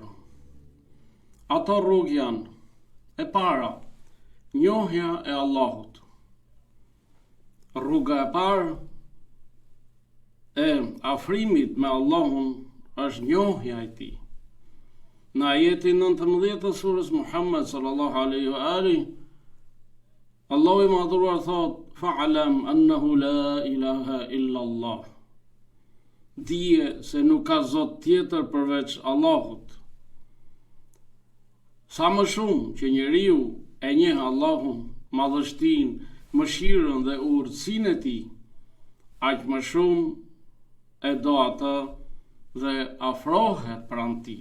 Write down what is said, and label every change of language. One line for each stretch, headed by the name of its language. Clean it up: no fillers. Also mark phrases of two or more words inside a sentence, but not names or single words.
Albanian: Ato rrugë janë: e para, njohja e Allahut. Rruga e parë e afrimit me Allahun është njohja e tij. Në ajetin 19 të surës Muhammed
Arabic: صلى الله عليه وآله,
Albanian: Allahu i madhruar thot:
Arabic: "فاعلم أنه لا إله إلا الله."
Albanian: Dije se nuk ka zot tjetër përveç Allahut. Sa më shumë që njeriu e njeh Allahun, madhështinë, mëshirën dhe urtësinë e tij, aq më shumë e do atë dhe afrohet pranë tij.